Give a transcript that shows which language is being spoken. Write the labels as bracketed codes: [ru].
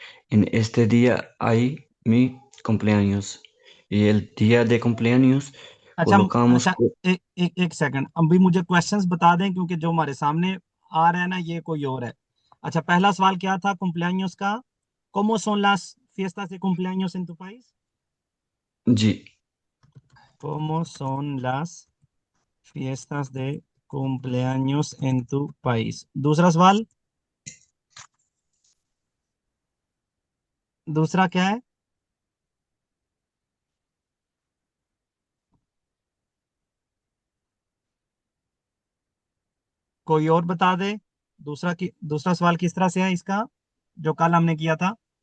[es] En este día hay mi cumpleaños y el día de cumpleaños [hi] अच्छा [es] colocamos, [hi] अच्छा, एक second, अभी मुझे क्वेश्चंस बता दें क्योंकि जो हमारे सामने आ रहा है ना ये कोई और है। अच्छा, पहला सवाल क्या था cumpleaños का? [es] ¿Cómo son las fiestas de cumpleaños en tu país? [hi] जी, [es] ¿Cómo son las fiestas de cumpleaños en tu país? [hi] दूसरा सवाल, दूसरा क्या है? कोई और बता दे। दूसरा सवाल किस तरह से है इसका, जो कल हमने किया था?